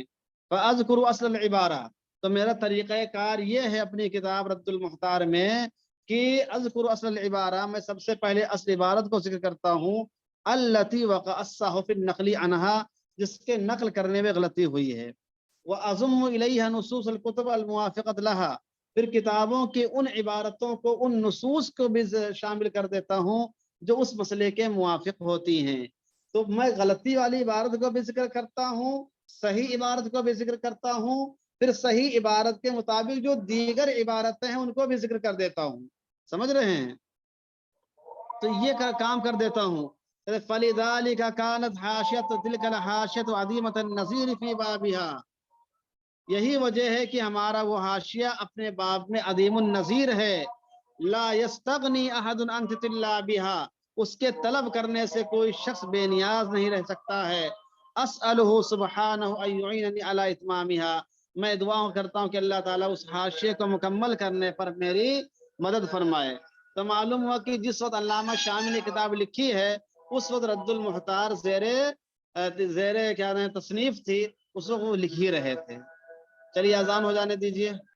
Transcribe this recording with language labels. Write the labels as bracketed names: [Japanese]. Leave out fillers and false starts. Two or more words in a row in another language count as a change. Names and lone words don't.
[Arabic] فأذكر أصل العبارة, [Hindi] तो मेरा तरीक़ाकार ये है अपनी किताब रद्दुल मुख्तार में कि [Arabic] أذكر أصل العبارة, [Hindi] मैं सबसे पहले असल इबारत को जिक्र करता हूँ, [Arabic] التي وقع في النقل عنها, [Hindi] जिसके नकल करने में गलती हुई है। [Arabic] وأضم إليها نصوص الكتب الموافقة لها, [Hindi] फिर किताबों की उन इबारतों को, उन नुसूस को भी शामिल कर देता हूँ जो उस मसले के मुवाफ़िक़ होती हैं। तो मैं गलती वाली इबारत को भी जिक्र करता हूँ, सही इबारत को भी जिक्र करता हूँ, फिर सही इबारत के मुताबिक जो दीगर इबारतें हैं उनको भी जिक्र कर देता हूँ। समझ रहे हैं? तो ये काम कर देता हूँ। [Arabic] فلذلك كانت حاشيتي تلك الحاشية عديمة النظير في بابها, [Hindi] यही वजह है कि हमारा वो हाशिया अपने बाब में अदीमुन नज़ीर है। [Arabic] لا يستغني أحد عن تلا بها, [Hindi] उसके तलब करने से कोई शख्स बेनियाज नहीं रह सकता है। [Arabic] أسأله سبحانه أن يعينني على إتمامها, [Hindi] मैं दुआ करता हूँ कि अल्लाह ताला उस हाशिए को मुकम्मल करने पर मेरी मदद फरमाए। तो मालूम हुआ कि जिस वक्त अल्लामा शामी ने किताब लिखी है उस वक्त रद्दुल मुख्तार ज़ेरे ज़ेरे क्या नाम तसनीफ थी, उस वक्त वो लिख ही रहे थे। चलिए अजान हो जाने दीजिए।